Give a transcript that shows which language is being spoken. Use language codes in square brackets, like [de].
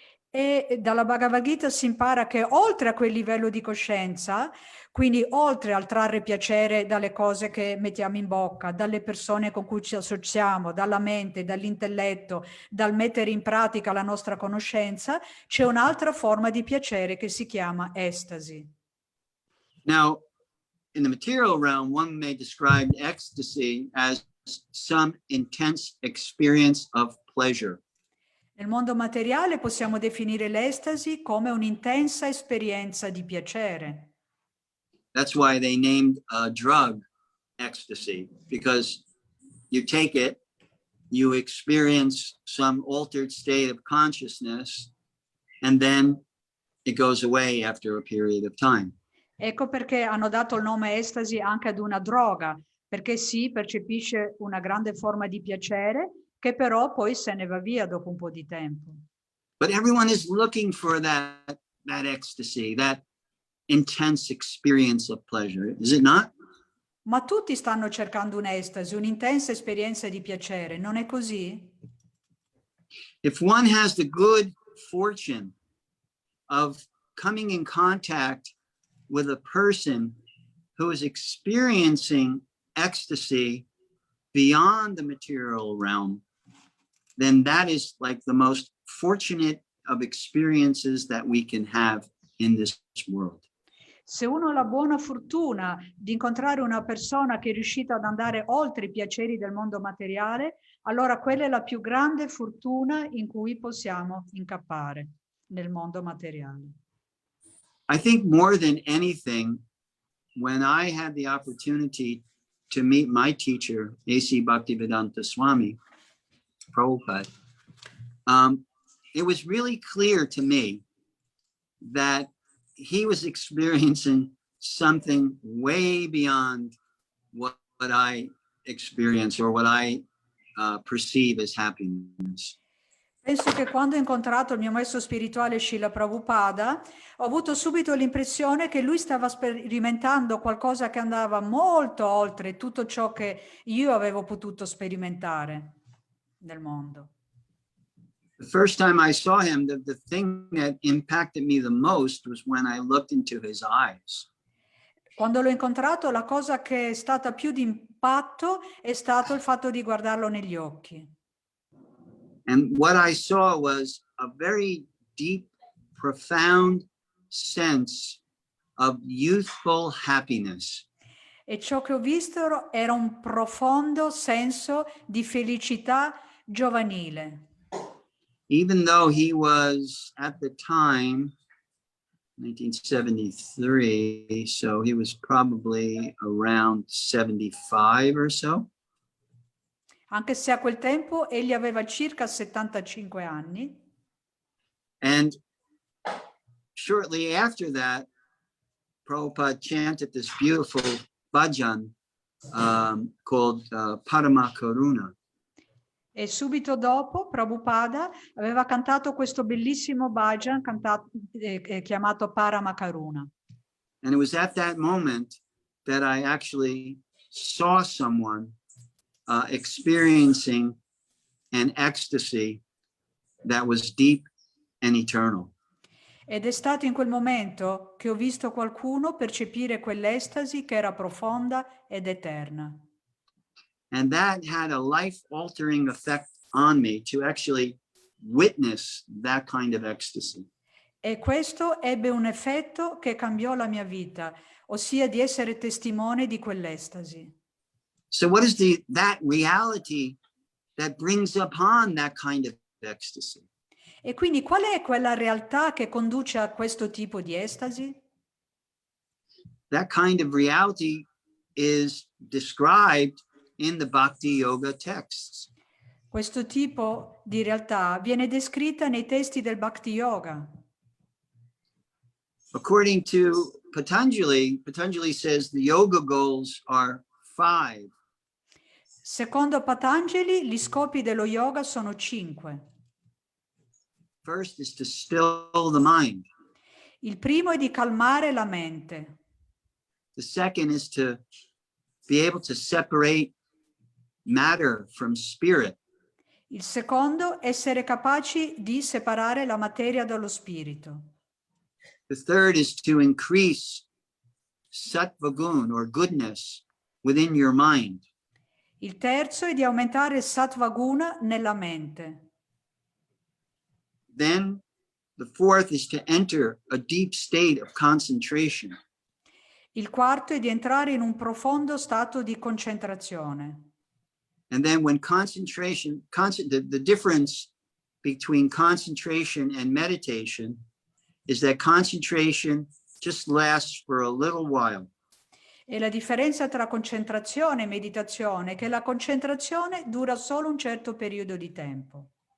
[it] E dalla Bhagavad Gita si impara che oltre a quel livello di coscienza, quindi oltre al trarre piacere dalle cose che mettiamo in bocca, dalle persone con cui ci associamo, dalla mente, dall'intelletto, dal mettere in pratica la nostra conoscenza, c'è un'altra forma di piacere che si chiama estasi. [en] Now, in the material realm, one may describe ecstasy as some intense experience of pleasure. [it] Nel mondo materiale possiamo definire l'estasi come un'intensa esperienza di piacere. [en] That's why they named a drug ecstasy, because you take it, you experience some altered state of consciousness, and then it goes away after a period of time. [it] Ecco perché hanno dato il nome estasi anche ad una droga, perché si percepisce una grande forma di piacere che però poi se ne va via dopo un po' di tempo. [en] But everyone is looking for that ecstasy, that intense experience of pleasure, is it not? [it] Ma tutti stanno cercando un'estasi, un'intensa esperienza di piacere, non è così? [en] If one has the good fortune of coming in contact with a person who is experiencing ecstasy beyond the material realm, then that is like the most fortunate of experiences that we can have in this world. [it] Se uno ha la buona fortuna di incontrare una persona che è riuscita ad andare oltre i piaceri del mondo materiale, allora quella è la più grande fortuna in cui possiamo incappare nel mondo materiale. [en] I think more than anything, when I had the opportunity to meet my teacher, A.C. Bhaktivedanta Swami, Prabhupada, it was really clear to me that he was experiencing something way beyond what I experience or what I perceive as happiness. [it] Penso che quando ho incontrato il mio maestro spirituale Srila Prabhupada, ho avuto subito l'impressione che lui stava sperimentando qualcosa che andava molto oltre tutto ciò che io avevo potuto sperimentare nel mondo. [en] The first time I saw him, the thing that impacted me the most was when I looked into his eyes. [it] Quando l'ho incontrato, la cosa che è stata più di impatto è stato il fatto di guardarlo negli occhi. [en] And what I saw was a very deep, profound sense of youthful happiness. [it] E ciò che ho visto era un profondo senso di felicità giovanile. [en] Even though he was at the time, 1973, so he was probably around 75 or so. [it] Anche se a quel tempo egli aveva circa 75 anni. [en] And shortly after that, Prabhupada chanted this beautiful bhajan called Parama Karuna. [it] E subito dopo Prabhupada aveva cantato questo bellissimo bhajan chiamato Parama Karuna. [en] And it was at that moment that I actually saw someone experiencing an ecstasy that was deep and eternal. [it] Ed è stato in quel momento che ho visto qualcuno percepire quell'estasi che era profonda ed eterna. [en] And that had a life-altering effect on me to actually witness that kind of ecstasy. [it] E questo ebbe un effetto che cambiò la mia vita, ossia di essere testimone di quell'estasi. [en] So what is that reality that brings upon that kind of ecstasy? [it] E quindi qual è quella realtà che conduce a questo tipo di estasi? [en] That kind of reality is described in the Bhakti Yoga texts. [it] Questo tipo di realtà viene descritta nei testi del Bhakti Yoga. [en] According to Patanjali, Patanjali says the yoga goals are 5. [it] Secondo Patanjali, gli scopi dello yoga sono 5. [en] First is to still the mind. [it] Il primo è di calmare la mente. [en] The second is to be able to separate matter from spirit. [it] Il secondo, essere capaci di separare la materia dallo spirito. [en] The third is to increase sattva gun or goodness within your mind. [it] Il terzo è di aumentare il sattva guna nella mente. [en] Then the fourth is to enter a deep state of concentration. [it] Il quarto è di entrare in un profondo stato di concentrazione. [en] And then when the difference between concentration and meditation is that concentration just lasts for a little while. [it] E la differenza tra concentrazione e meditazione è che la concentrazione dura solo un certo periodo di tempo.